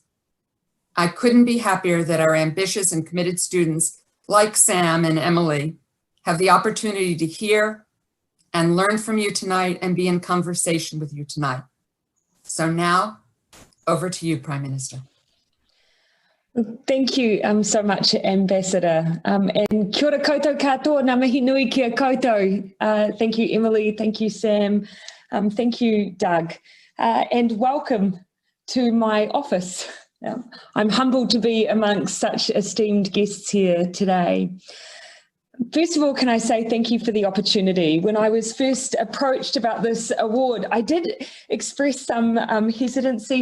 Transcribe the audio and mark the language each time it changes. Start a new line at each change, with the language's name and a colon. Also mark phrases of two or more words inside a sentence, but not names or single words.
English: I couldn't be happier that our ambitious and committed students like Sam and Emily have the opportunity to hear and learn from you tonight and be in conversation with you tonight. So now, over to you, Prime Minister. Thank you so much, Ambassador.
Māori: And kia ora koutou katoa, ngā mihi nui kia koutou.
English: Thank you, Emily. Thank you, Sam. Thank you, Doug. And welcome to my office. I'm humbled to be amongst such esteemed guests here today. First of all, can I say thank you for the opportunity. When I was first approached about this award, I did express some hesitancy.